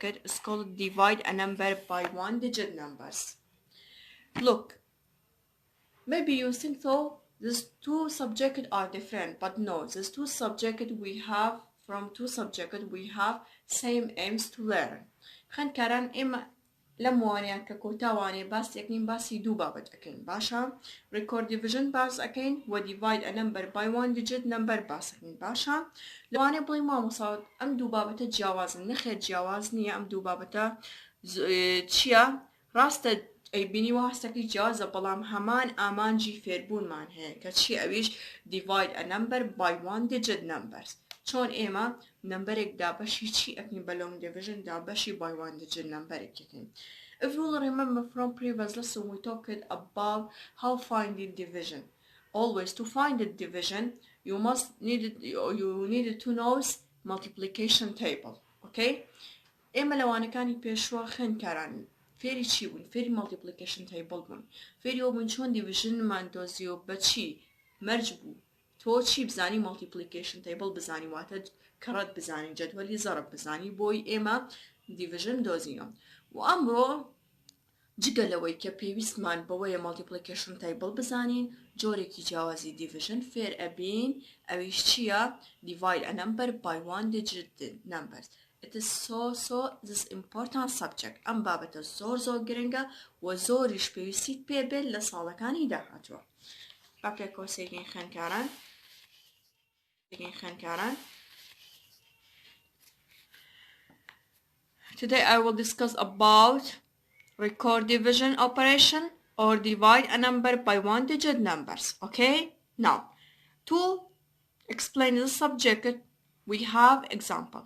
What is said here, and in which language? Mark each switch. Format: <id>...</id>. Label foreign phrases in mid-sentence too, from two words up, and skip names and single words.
<en>It's called divide a number by one-digit numbers. Look, maybe you think though these two subjects are different, but no, these two subjects we have same aims to learn.</en> <ckb>خوێندکاران ئێمە لەم وانەیان کە کۆتاوانێ باس یەکنین باسی دوو بابەت ئەکەین باشە</ckb> <en>record division</en> <ckb>باس ئەکەین و divide</ckb> <en>a number by one digit number</en> <ckb>باس ئەکەین باشە لەوانێ بڵێ مامۆستا ئەم دوو بابەتە جیاوازن نەخێر جیاواز نییە ئەم دوو بابەتە چییە ڕاستە ئەیبینی و هەستەکەی جیازە بەڵام هەمان ئامانجی فێربوونمان هەیە کە چی ئەویش</ckb> <en>divide a number by one digit numbers</en> <ckb>چۆن ئێمە نمبرێک دابەشی چی ئەکەین بە</ckb> <en>long division</en> <ckb>دابەشی</ckb> <en>by one digit numberێک</en> <ckb>ئەکەین.</ckb> <en>If you will remember from previous lesson we talked about how finding division. Always to find the division you needed to know multiplication table. Okay?</en> <ckb>ئێمە لەوانەکانی پێشوە خوێندکاران فێری چی بوون؟ فێری</ckb> <en>multiplication table</en> <ckb>بوون. فێری ئەو بوون چۆن divisionمان دۆزیەوە بە چی مەرج بوو. تۆ چی بزانی</ckb> <en>multiplication table</en> <ckb>بزانی واتە کەڕەت بزانی جەدوەلی زەرب بزانی بۆی ئێمە division دۆزینەوە و ئەمڕۆ جگە لەوەی کە پێویستمان بەوەیە</ckb> <en>multiplication table</en> <ckb>بزانین جۆرێکی جیاوازی division فێر ئەبین ئەویش چییە</ckb> <en>divide a number by one digit numbers. It is so this important subject.</en> <ckb>ئەم بابەتە زۆر گرنگە و زۆریش پێویستیت پێبێت لە ساڵەکانی داهاتووە. با پێکەوە سێگەین خوێندکاران</ckb> <en>Today I will discuss about record division operation or divide a number by one digit numbers. Okay? Now, to explain the subject, we have example.</en>